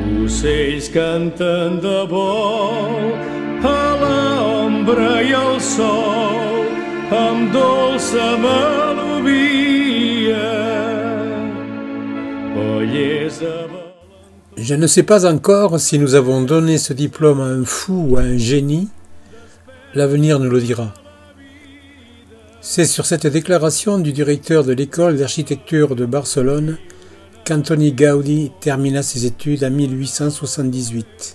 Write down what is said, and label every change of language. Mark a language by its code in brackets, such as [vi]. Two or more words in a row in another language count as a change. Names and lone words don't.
[ca] Ocells canten de vol a l'ombra i al sol amb dolça melodia. [fr] Je ne sais pas encore si nous avons donné ce diplôme à un fou ou à un génie. L'avenir nous le dira. C'est sur cette déclaration du directeur de l'école d'architecture de Barcelone qu'Antoni Gaudí termina ses études en 1878.